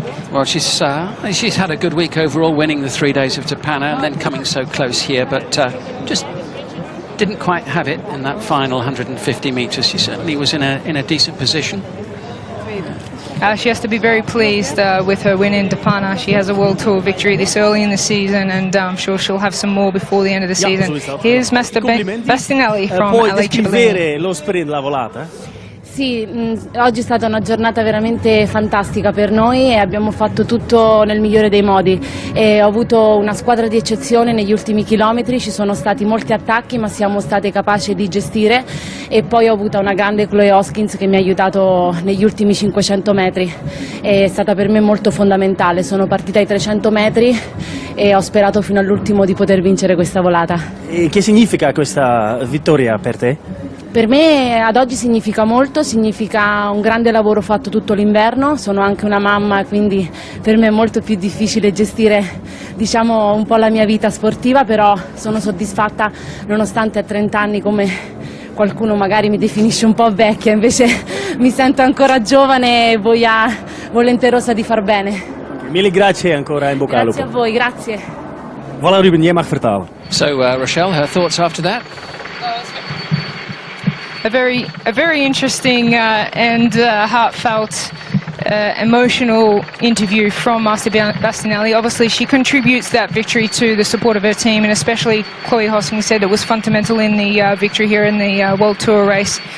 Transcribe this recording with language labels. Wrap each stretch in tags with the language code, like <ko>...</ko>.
<en>Well, she's had a good week overall, winning the 3 days of Tapana and then coming so close here, but just didn't quite have it in that final 150 metres. She certainly was in a decent position. She has to be very pleased with her win in Tapana. She has a World Tour victory this early in the season, and I'm sure she'll have some more before the end of the season. Here's Mr. Bastianelli from LA Cipollini.</en> <it>Lo sprint, la volata? Sì, oggi è stata una giornata veramente fantastica per noi e abbiamo fatto tutto nel migliore dei modi. Ho avuto una squadra di eccezione negli ultimi chilometri, ci sono stati molti attacchi ma siamo state capaci di gestire, e poi ho avuto una grande Chloe Hoskins che mi ha aiutato negli ultimi 500 metri. È stata per me molto fondamentale, sono partita ai 300 metri e ho sperato fino all'ultimo di poter vincere questa volata. E che significa questa vittoria per te? Per me ad oggi significa molto, significa un grande lavoro fatto tutto l'inverno, sono anche una mamma, quindi per me è molto più difficile gestire, diciamo, un po' la mia vita sportiva, però sono soddisfatta nonostante a 30 anni, come qualcuno magari mi definisce un po' vecchia, invece mi sento ancora giovane e volenterosa di far bene. Mille grazie ancora, in bocca al lupo. Grazie a voi, grazie.</it> <nl>Voilà Ruben, jij mag vertalen.</nl> <en>So Rochelle, her thoughts after that? A very interesting and heartfelt, emotional interview from Marta Bastianelli. Obviously, she contributes that victory to the support of her team, and especially Chloe Hoskins said it was fundamental in the victory here in the World Tour race.</en>